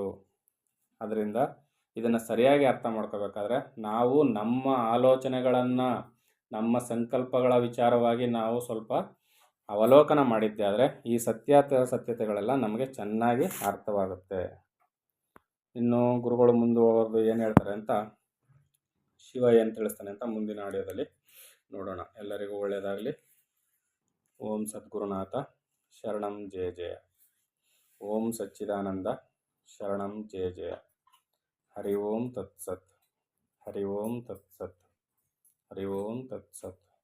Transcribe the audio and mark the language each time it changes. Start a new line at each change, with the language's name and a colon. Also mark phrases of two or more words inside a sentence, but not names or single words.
Kannada: ಅದರಿಂದ ಇದನ್ನು ಸರಿಯಾಗಿ ಅರ್ಥ ಮಾಡ್ಕೋಬೇಕಾದ್ರೆ ನಾವು ನಮ್ಮ ಆಲೋಚನೆಗಳನ್ನು, ನಮ್ಮ ಸಂಕಲ್ಪಗಳ ವಿಚಾರವಾಗಿ ನಾವು ಸ್ವಲ್ಪ ಅವಲೋಕನ ಮಾಡಿದ್ದೆ ಆದರೆ ಈ ಸತ್ಯತೆಗಳೆಲ್ಲ ನಮಗೆ ಚೆನ್ನಾಗಿ ಅರ್ಥವಾಗುತ್ತೆ. ಇನ್ನು ಗುರುಗಳು ಮುಂದುವರೆದು ಏನು ಹೇಳ್ತಾರೆ ಅಂತ, ಶಿವ ಏನು ತಿಳಿಸ್ತಾನೆ ಅಂತ ಮುಂದಿನ ಆಡಿಯೋದಲ್ಲಿ ನೋಡೋಣ. ಎಲ್ಲರಿಗೂ ಒಳ್ಳೆಯದಾಗಲಿ.
Sanskrit: ಓಂ ಸದ್ಗುರುನಾಥ ಶರಣಂ ಜಯ ಜಯ. ಓಂ ಸಚ್ಚಿದಾನಂದ ಶರಣಂ ಜಯ ಜಯ. ಹರಿ ಓಂ ತತ್ಸತ್. ಹರಿ ಓಂ ತತ್ಸತ್. ಹರಿ ಓಂ ತತ್ಸತ್.